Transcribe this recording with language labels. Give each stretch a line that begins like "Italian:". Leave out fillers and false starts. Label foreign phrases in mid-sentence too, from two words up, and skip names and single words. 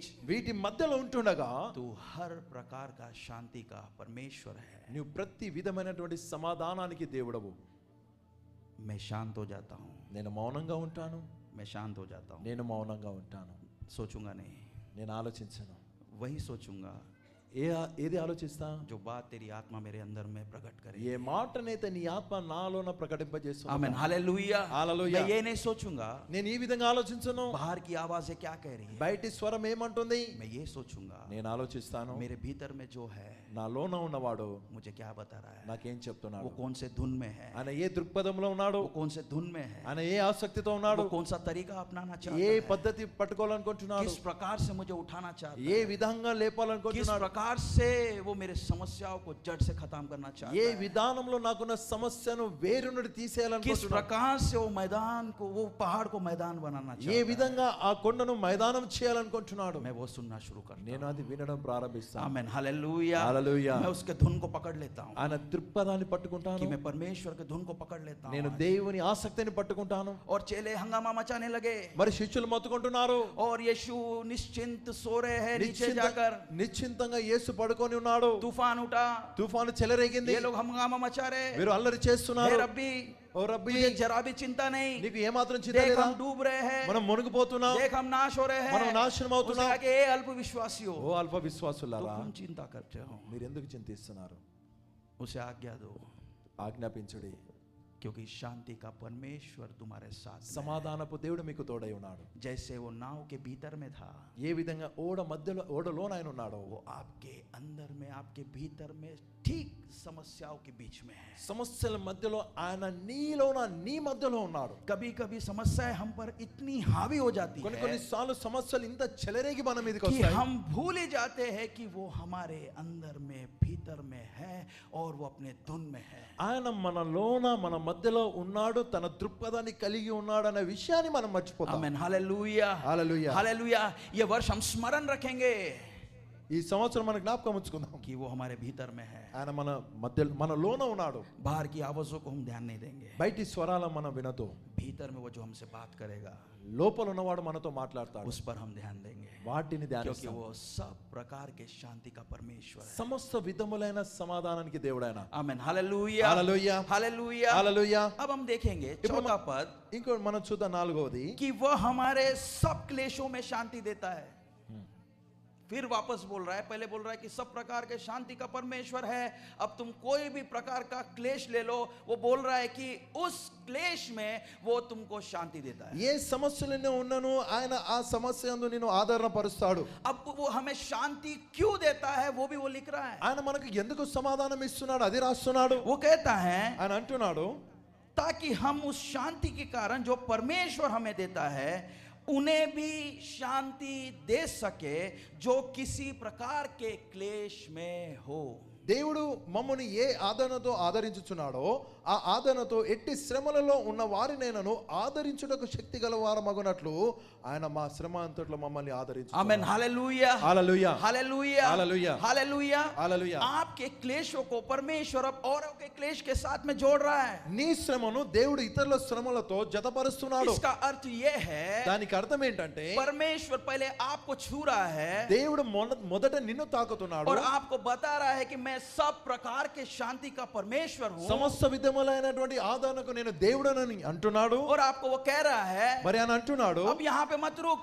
Telugu: వీటి మధ్యలో ఉంటుండగా
Hindi: तू हर प्रकार का शांति का परमेश्वर है.
Telugu: నువ్వు ప్రతి విధమైనటువంటి సమాధానానికి దేవుడవు.
Hindi: मैं शांत हो जाता हूँ,
Telugu: నేను మౌనంగా ఉంటాను,
Hindi: मैं शांत हो जाता हूँ,
Telugu: నేను మౌనంగా ఉంటాను,
Hindi: सोचूंगा नहीं,
Telugu: నేను ఆలోచించను.
Hindi: वही सोचूंगा
Telugu: ఏది ఆలోచిస్తా?
Hindi: जो बात तेरी आत्मा मेरे अंदर में प्रकट करे.
Telugu: ఏ మాటనైతే నీ ఆత్మ నాలోన ప్రకటింపజేస్తుంది.
Hindi: आमीन, हालेलुया. हालेलुया. मैं ये नहीं सोचूंगा
Telugu: నేను ఈ విధంగా ఆలోచించను,
Hindi: बाहर की आवाजें क्या कह रही है,
Telugu: బయటి స్వరం ఏమంటుంది,
Hindi: मैं ये सोचूंगा
Telugu: నేను ఆలోచిస్తాను,
Hindi: मेरे भीतर में जो है
Telugu: నాలోన ఉన్నవాడు
Hindi: मुझे क्या बता रहा है,
Telugu: నాకేం
Hindi: वो
Telugu: చెప్తున్నాడు,
Hindi: कौन से धुन में है,
Telugu: ఆయన ఏ దృక్పథంలో ఉన్నాడు,
Hindi: वो कौन से धुन में है,
Telugu: ఆయన ఏ ఆసక్తితో ఉన్నాడు,
Hindi: वो कौन सा तरीका अपनाना
Telugu: ఏ
Hindi: चाहता है,
Telugu: పద్ధతి పట్టుకోవాలనుకుంటున్నాడు,
Hindi: किस प्रकार से मुझे उठाना चाहता
Telugu: ఏ
Hindi: है,
Telugu: విధంగా
Hindi: किस
Telugu: లేపాలనుకుంటున్నాడు,
Hindi: प्रकार से वो मेरे समस्याओं को जड़ से खत्म करना चाहता
Telugu: ఏ
Hindi: है,
Telugu: విధానంలో నాకున్న సమస్యను వేరు నుండి
Hindi: किस
Telugu: తీసేయాలనుకుంటున్నాడు,
Hindi: प्रकार से वो मैदान को, वो पहाड़ को मैदान बनाना
Telugu: ఏ
Hindi: चाहता है.
Telugu: విధంగా ఆ కొండను మైదానం చేయాలనుకుంటున్నాడు.
Hindi: मैं वो सुनना शुरू करता
Telugu: నేను
Hindi: हूं.
Telugu: అది వినడం ప్రారంభిస్తాను.
Hindi: आमीन, हालेलुया. हालेलुया. मैं उसके धुन को पकड़ लेता हूं,
Telugu: ఆయన దృక్పథాన్ని పట్టుకుంటాను,
Hindi: कि मैं परमेश्वर के धुन को पकड़ लेता
Telugu: నేను
Hindi: हूं.
Telugu: దేవుని ఆసక్తిని పట్టుకుంటాను.
Hindi: और चेले हंगामा मचाने लगे,
Telugu: మరి శిష్యులు మొత్తుకుంటున్నారు,
Hindi: और यीशु निश्चिंत सो रहे हैं नीचे जाकर.
Telugu: నిశ్చింతంగా యేసు పడుకొని ఉన్నాడు.
Hindi: तूफान उठा,
Telugu: తుఫాను చెలరేగింది,
Hindi: ये लोग हंगामा मचा रहे,
Telugu: వీరు అల్లరి
Hindi: हे
Telugu: చేస్తున్నారు.
Hindi: रब्बी
Telugu: ఓ రబ్బీ,
Hindi: तुझे जरा भी चिंता नहीं,
Telugu: నీకు ఏమాత్రం చింత
Hindi: देख
Telugu: లేదా,
Hindi: हम डूब रहे हैं,
Telugu: మనం మునిగిపోతున్నాం,
Hindi: देख हम नाश हो रहे
Telugu: మనం
Hindi: हैं.
Telugu: నాశనం అవుతున్నాం.
Hindi: उसने कहा कि ए अल्प विश्वासियों,
Telugu: ఓ అల్ప
Hindi: तो
Telugu: విశ్వాసులారా,
Hindi: क्यों चिंता करते हो,
Telugu: మీరు ఎందుకు చింతిస్తున్నారు,
Hindi: उसे आज्ञा दो,
Telugu: ఆజ్ఞాపించుడి,
Hindi: क्योंकि शांति का परमेश्वर तुम्हारे साथ में है.
Telugu: సమాధానపు దేవుడు మీకు తోడై ఉన్నాడు.
Hindi: जैसे वो नाव के भीतर में था,
Telugu: ఏ విధంగా ఓడలోన ఆయన ఉన్నాడో,
Hindi: वो आपके अंदर में, आपके भीतर में ठीक समस्याओं के बीच में है.
Telugu: సమస్యల మధ్యలో ఆయన నీలోన నీ మధ్యలో ఉన్నాడు.
Hindi: कभी कभी समस्याएं हम पर इतनी हावी हो जाती
Telugu: కొన్ని
Hindi: है
Telugu: కొన్నిసార్లు సమస్యలు ఇంత చెలరేగి మన మీదకి
Hindi: कि
Telugu: వస్తాయి,
Hindi: हम भूल ही जाते हैं कि वो हमारे अंदर में, भीतर में है, और वो अपने धुन में है.
Telugu: ఆయన మనలోన మన మధ్యలో ఉన్నాడు, తన దృక్పథాన్ని కలిగి ఉన్నాడు అనే విషయాన్ని మనం మర్చిపోతాం.
Hindi: आमीन, हालेलुया.
Telugu: హల్లెలూయా.
Hindi: हालेलुया. ये वर्ष हम स्मरण रखेंगे
Telugu: ఈ సంవత్సరం మన జ్ఞాపకం ఉంచుకుందాం,
Hindi: कि वो हमारे भीतर में है.
Telugu: ఆయన మన మధ్య మనలోన ఉన్నాడు.
Hindi: बाहर की आवाजों को हम ध्यान नहीं देंगे,
Telugu: బయటి స్వరాల మనం వినదు,
Hindi: भीतर भीतर में वो जो हमसे बात करेगा
Telugu: లోపల ఉన్నవాడు మనతో మాట్లాడతాడు,
Hindi: उस पर हम ध्यान देंगे,
Telugu: వాటిని
Hindi: क्योंकि
Telugu: ధ్యానిస్తాం.
Hindi: वो सब प्रकार के शांति का परमेश्वर है.
Telugu: సమస్త విధములైన సమాధానానికి దేవుడైన.
Hindi: आमेन. हालेलुया,
Telugu: హల్లెలూయా,
Hindi: हालेलुया,
Telugu: హల్లెలూయా.
Hindi: अब हम देखेंगे
Telugu: ఇప్పుడు
Hindi: चौथा पद
Telugu: ఇంకో మనం చూద్దాం 4వది,
Hindi: कि वह हमारे सब क्लेशों में शांति देता है. फिर वापस बोल रहा है, पहले बोल रहा है कि सब प्रकार के शांति का परमेश्वर है. अब तुम कोई भी प्रकार का क्लेश ले लो, वो बोल रहा है कि उस क्लेश में वो तुमको शांति देता है.
Telugu: ఏ సమస్యలనే ఉన్నను ఆయన ఆ సమస్య యందు నిన్ను ఆదరణ పరుస్తాడు.
Hindi: अब वो हमें शांति क्यों देता है वो भी वो लिख रहा है.
Telugu: ఆయన మనకు ఎందుకు సమాధానం ఇస్తున్నాడు అది రాస్తున్నాడు.
Hindi: वो कहता है
Telugu: ఆయన అంటున్నాడు,
Hindi: ताकि हम उस शांति के कारण जो परमेश्वर हमें देता है उन्हें भी शांति दे सके जो किसी प्रकार के क्लेश में हो.
Telugu: దేవుడు మమ్మల్ని ఏ ఆదరణతో ఆదరించుచున్నాడో ఆ ఆదరణతో ఎట్టి శ్రమలలో ఉన్న వారినైనను ఆదరించుటకు శక్తి గల వారమగునట్లు ఆయన మా శ్రమ అంతట్లో మమ్మల్ని ఆదరించుచున్నాడు.
Hindi: आमेन. हालेलुया,
Telugu: హల్లెలూయా,
Hindi: हालेलुया, हालेलुया, हालेलुया, हालेलुया. आपके क्लेशों को परमेश्वर अब औरों के क्लेश के साथ में जोड़ रहा है.
Telugu: నీ శ్రమను దేవుడు ఇతరుల శ్రమలతో జతపరుస్తున్నాడు.
Hindi: इसका अर्थ ये है
Telugu: దానికి అర్థం ఏంటంటే
Hindi: परमेश्वर पहले आपको छू रहा है
Telugu: దేవుడు మొదట నిన్ను తాకుతున్నాడు,
Hindi: और आपको बता रहा है कि मैं सब प्रकार के शांति का परमेश्वर हूं.
Telugu: సమస్త విధములైనటువంటి ఆదరణకు నేను దేవుడనని అంటున్నాడు.
Hindi: और आपको वो कह रहा है
Telugu: మరి ఆయన అంటున్నాడు,
Hindi: अब यहाँ पे मत रुक,